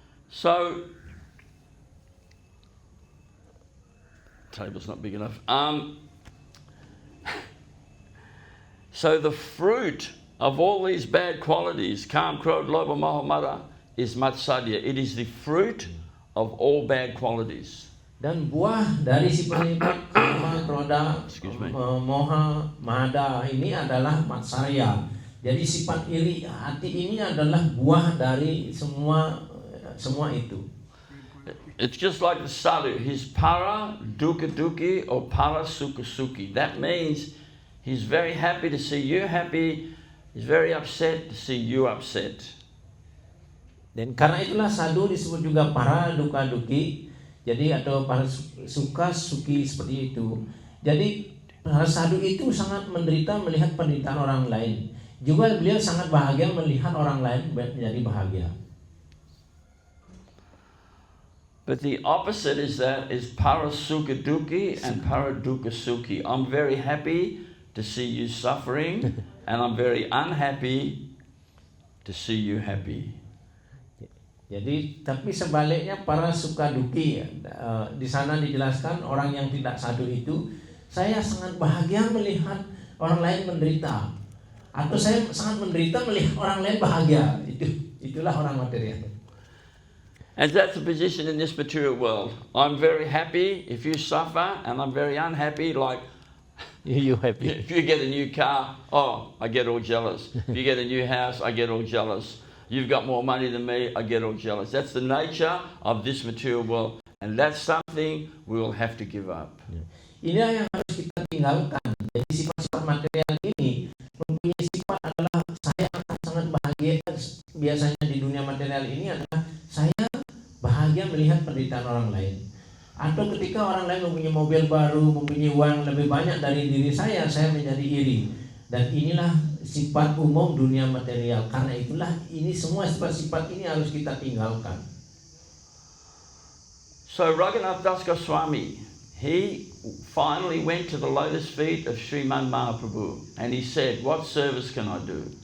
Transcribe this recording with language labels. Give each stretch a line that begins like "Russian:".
English: So, table's not big enough. So the fruit of all these bad qualities, Kam, Krodha, Lobha, Moha, Mada, is Matsarya. It is the fruit of all bad qualities.
Indonesian: Dan buah dari si penyebab kama, krodha, moha, mada ini adalah matsarya. Jadi sifat iri hati ini adalah buah dari semua itu.
English: It's just like the sadhu. He's para dukkha dukhi or para sukha sukhi. That means he's very happy to see you happy. He's very upset to see you upset.
Indonesian: Dan karena itulah sadhu disebut juga para dukkha dukhi. Jadi atau para suka suki seperti itu. Jadi para sadhu itu sangat menderita melihat penderitaan orang lain. Juga beliau sangat bahagia melihat orang lain menjadi bahagia.
English: But the opposite is para sukha dukhi and para dukkha sukhi. I'm very happy to see you suffering, and I'm very unhappy to see you happy.
Indonesian: Jadi, tapi sebaliknya para suka duki, di sana dijelaskan orang yang tidak sadhu itu, saya sangat bahagia melihat orang lain menderita, atau saya sangat menderita melihat orang lain bahagia. Itulah orang material.
English: And that's the position in this material world. I'm very happy if you suffer, and I'm very unhappy. Like you happy. If you get a new car, I get all jealous. If you get a new house, I get all jealous. You've got more money than me, I get all jealous. That's the nature of this material world. And that's something we will have to give up.
Indonesian: Inilah yang harus kita tinggalkan. Jadi sifat-sifat material ini mempunyai sifat adalah saya akan sangat biasanya di dunia material ini adalah saya bahagia melihat penderitaan orang lain. Atau ketika orang lain mempunyai mobil baru, mempunyai uang lebih banyak dari diri saya menjadi iri. Dan inilah sifat umum dunia material. Karena itulah ini semua sifat-sifat ini harus kita tinggalkan.
English: So Raghunath Das Goswami, he finally went to the lotus feet of Sriman Mahaprabhu and he said, "What service can I do?"